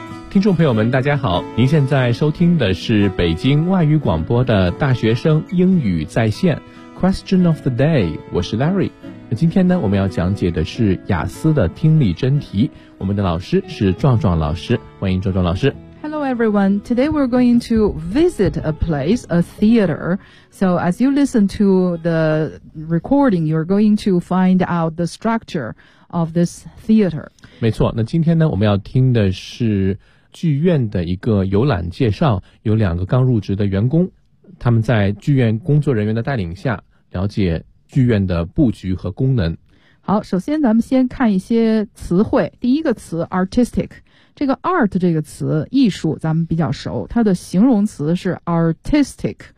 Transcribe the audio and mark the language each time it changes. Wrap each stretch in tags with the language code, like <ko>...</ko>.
<zh>听众朋友们大家好，您现在收听的是北京外语广播的大学生英语在线 Question of the day， 我是 Larry。今天呢，我们要讲解的是雅思的听力真题，我们的老师是壮壮老师，欢迎壮壮老师。</zh> <en>Hello everyone, today we're going to visit a place, a theater. So as you listen to the recording, you're going to find out the structure of this theater.</en> <zh>没错，那今天呢，我们要听的是剧院的一个游览介绍，有两个刚入职的员工，他们在剧院工作人员的带领下了解剧院的布局和功能。好，首先咱们先看一些词汇。第一个词 artistic， 这个 art 这个词艺术咱们比较熟，它的形容词是 artistic。</zh>